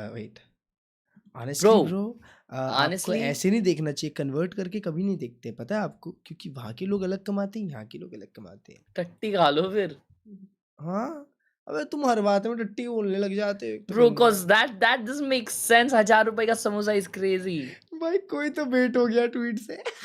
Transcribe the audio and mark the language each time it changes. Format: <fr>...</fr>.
<en>Honestly bro,</en> <hi>आपको ऐसे नहीं देखना चाहिए. कन्वर्ट करके कभी नहीं देखते पता है आपको. क्योंकि वहाँ के लोग अलग कमाते हैं, यहाँ के लोग अलग कमाते हैं. टट्टी खा लो फिर. हाँ अबे तुम हर बात में टट्टी बोलने लग जाते हो.</hi> <en>Bro, cause that doesn't make sense.</en> <hi>1000 रुपए का समोसा</hi> <en>is crazy.</en> <hi>भाई कोई तो बेट हो गया ट्वीट से.</hi>